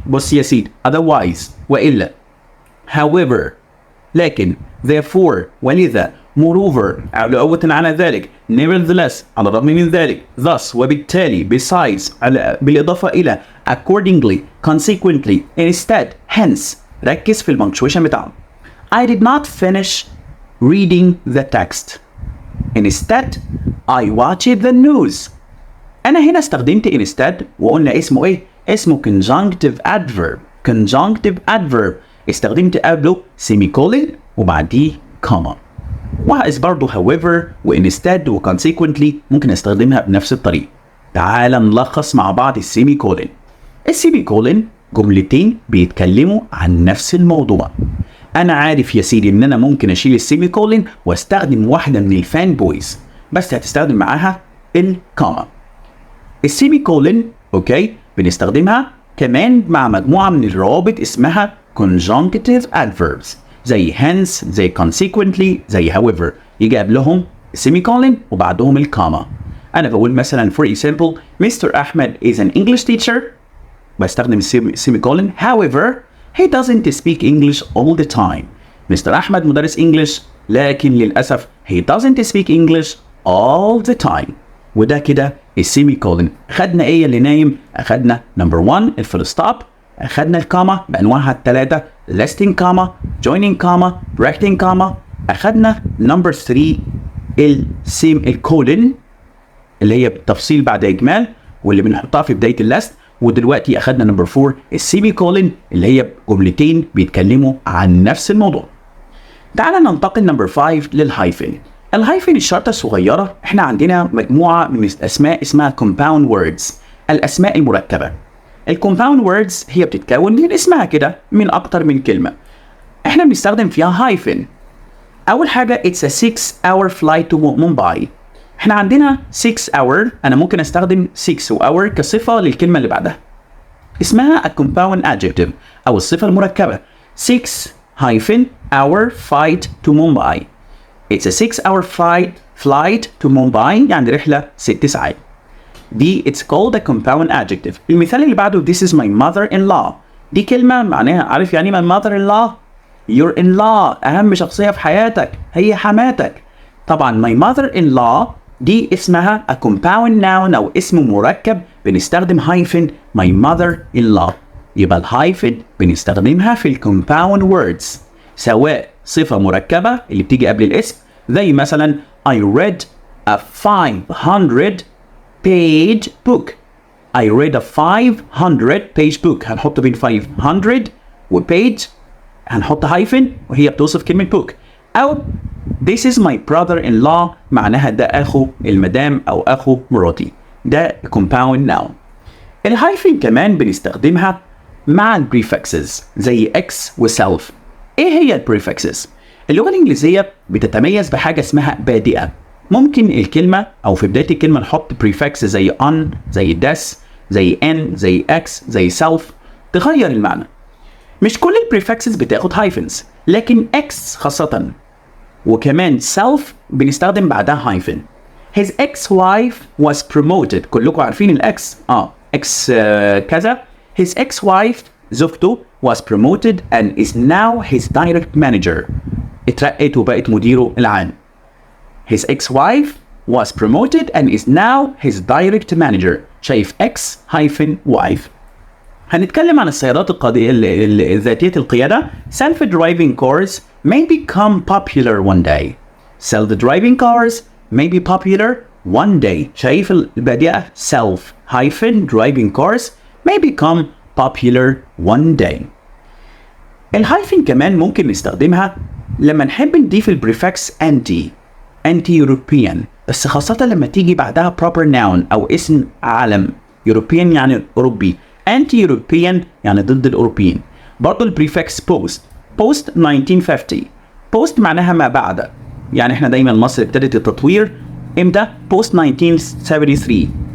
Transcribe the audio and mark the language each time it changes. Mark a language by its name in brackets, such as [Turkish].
[Arabic] بص يا سيدي، otherwise وإلا، however لكن، therefore ولذا، moreover علاوة على ذلك، nevertheless على الرغم من ذلك، thus وبالتالي، besides بالإضافة إلى، [English] accordingly consequently instead hence. [Arabic] ركز في البنكتويشن بتاعهم. [English] I did not finish reading the text. Instead I watched the news. [Arabic] أنا هنا استخدمت instead وقلنا اسمه إيه؟ اسمه conjunctive adverb. conjunctive adverb استخدمت قبله semicolon وبعديه comma. وهقس برضه however و instead و consequently ممكن استخدمها بنفس الطريقة. تعال نلخص مع بعض السيمي كولن. السيمي كولن جملتين بيتكلموا عن نفس الموضوع. أنا عارف يا سيدي إن أنا ممكن أشيل السيمي كولن واستخدم واحدة من الفان بويز، بس هتستخدم معاها الكاما. السيمي كولن أوكي بنستخدمها كمان مع مجموعة من الروابط اسمها conjunctive adverbs، زي hence، زي consequently، زي however، يجي قبلهم السيمي كولن وبعدهم الكاما. أنا بقول مثلا [English] for example Mr. Ahmed is an English teacher، [Arabic] بستخدم السيمي كولن. [English] however he doesn't speak English all the time. Mr. [Arabic] أحمد مدرس [English] English [Arabic] لكن للأسف [English] he doesn't speak English all the time. [Arabic] وده كده السيمي كولن. أخدنا إيه اللي نايم؟ أخدنا number 1 الفول ستوب، أخدنا الكاما بأنواعها الثلاثة [English] listing comma، joining comma، bracketing comma. [Arabic] أخدنا number 3 الكولن اللي هي تفصيل بعد إجمال واللي بنحطها في بداية اللست. ودلوقتي أخدنا نمبر 4 السيمي كولن اللي هي جملتين بيتكلموا عن نفس الموضوع. تعالى ننتقل نمبر 5 للهايفن. الهايفن الشرطة الصغيرة. احنا عندنا مجموعة من الأسماء اسمها compound words، الأسماء المركبة. الكومباوند ووردز هي بتتكون من اسمها كده من أكتر من كلمة. احنا بنستخدم فيها هايفن. أول حاجة [English] it's a 6-hour flight to Mumbai. [Arabic] احنا عندنا 6 hour، انا ممكن استخدم 6 hour كصفة للكلمة اللي بعدها. اسمها [English] a compound adjective [Arabic] او الصفة المركبة. [English] 6-hour flight to Mumbai. It's a 6-hour flight to Mumbai، [Arabic] يعني رحلة 6 ساعات. [English] دي it's called a compound adjective. [Arabic] المثال اللي بعده [English] this is my mother-in-law. [Arabic] دي كلمة معناها عارف يعني [English] my mother-in-law؟ your in-law، [Arabic] أهم شخصية في حياتك هي حماتك. طبعا [English] my mother-in-law [Arabic] دي اسمها a compound noun أو اسم مركب بنستخدم hyphen my mother-in-law. يبقى الهايفن بنستخدمها في compound words سواء صفة مركبة اللي بتيجي قبل الاسم، زي مثلا [English] I read a 500-page book. I read a 500-page book. [Arabic] هنحط بين 500 و page هنحط hyphen وهي بتوصف كلمة book. أو [English] this is my brother-in-law، [Arabic] معناها ده أخو المدام أو أخو مراتي. [English] ده compound noun. [Arabic] الهايفن كمان بنستخدمها مع البريفكسز زي x و self. إيه هي البريفكسز؟ اللغة الإنجليزية بتتميز بحاجة اسمها بادئة. ممكن الكلمة أو في بداية الكلمة نحط prefix زي on، زي this، زي n، زي x، زي self تغير المعنى. مش كل البريفكسز بتاخد hyphens، لكن x خاصة وكمان self بنستخدم بعدها hyphen. [English] His ex-wife was promoted. [Arabic] كلكم عارفين الx x كذا. [English] His ex-wife زوجته was promoted and is now his direct manager. [Arabic] اترقت وبقت مديره العام. [English] His ex-wife was promoted and is now his direct manager. [Arabic] شايف ex-wife. هنتكلم عن السيارات ذاتية القيادة. [English] Self-driving cars may become popular one day. Self-driving cars may be popular one day. [Arabic] شايف البادئة [English] self-driving cars may become popular one day. [Arabic] الهايفن كمان ممكن نستخدمها لما نحب نضيف البريفكس anti-European، بس خاصة لما تيجي بعدها proper noun أو اسم عالم. European يعني أوروبي، anti-European يعني ضد الأوروبيين. برضو البريفكس post 1950. post معناها ما بعد، يعني احنا دايما مصر ابتدت التطوير امتى؟ post 1973.